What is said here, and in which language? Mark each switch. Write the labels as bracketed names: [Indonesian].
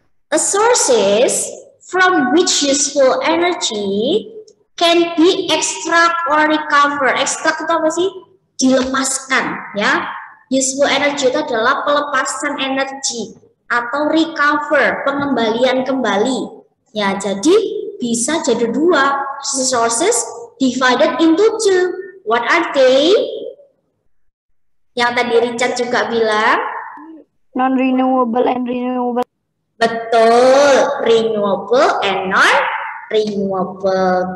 [English] The sources from which useful energy can be extract or recover. [Indonesian] Extract itu apa sih? Dilepaskan, ya. Useful energy itu adalah pelepasan energi atau recover, pengembalian kembali. Ya, jadi bisa jadi dua. [English] Sources divided into two. What are they? [Indonesian] Yang tadi Richard juga bilang. [English] Non-renewable and renewable. Betul, renewable and non-renewable.